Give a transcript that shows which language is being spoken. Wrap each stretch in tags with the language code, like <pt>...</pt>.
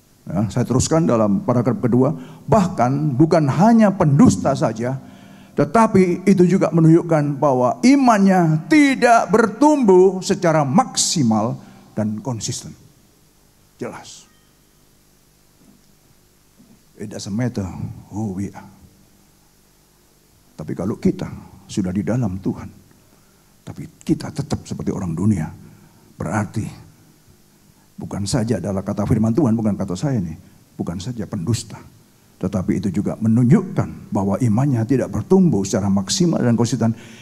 <id>Ya, saya teruskan dalam paragraf kedua, bahkan bukan hanya pendusta saja, tetapi itu juga menunjukkan bahwa imannya tidak bertumbuh secara maksimal dan konsisten. Jelas.</id> <en>It doesn't matter who we are.</en> <id>Tapi kalau kita sudah di dalam Tuhan, tapi kita tetap seperti orang dunia, berarti bukan saja adalah kata firman Tuhan, bukan kata saya nih, bukan saja pendusta, tetapi itu juga menunjukkan bahwa imannya tidak bertumbuh secara maksimal dan konsisten.</id>